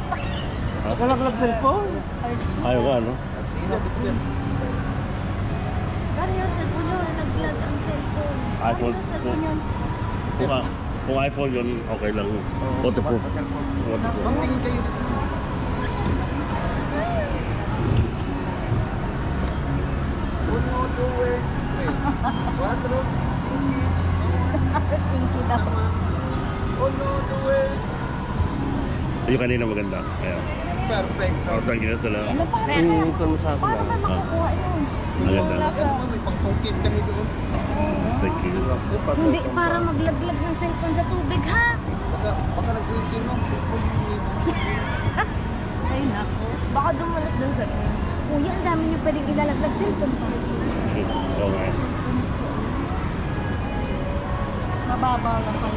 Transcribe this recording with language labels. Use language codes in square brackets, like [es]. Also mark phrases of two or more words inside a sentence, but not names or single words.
[tl] Nakalaglag cellphone. Ayaw ka, ano? Sige sir, dito sir. Paano yung cellphone nyo? Nalaglag ang cellphone. iPhone. Paano yung cellphone yun? Kung iPhone yun, okay lang. Waterproof. Waterproof. Ma'am, tingin kayo dito. [it] Uno, due, tres. Cuatro. [tl] Pinky daw. [it] Uno, due. [tl] Yung kanina maganda. Ayan. Perfecto. [en] Oh, thank you sila. [tl] Ano pa? Tingin mo sa akin Paano lang. ba makukuha yun? Maganda. Sir, ma'am, may pangsungkit kami doon. [en] Thank you. [tl] Hindi, para maglaglag ng cellphone sa tubig, ha? Baka nag-raise yun ma'am. Cellphone yun. Ay, nako. Baka dumalas dun sa... Kuya, ang dami niyo pwedeng ilalaglag cellphone pa. Oo nga. Mababaw lang pala.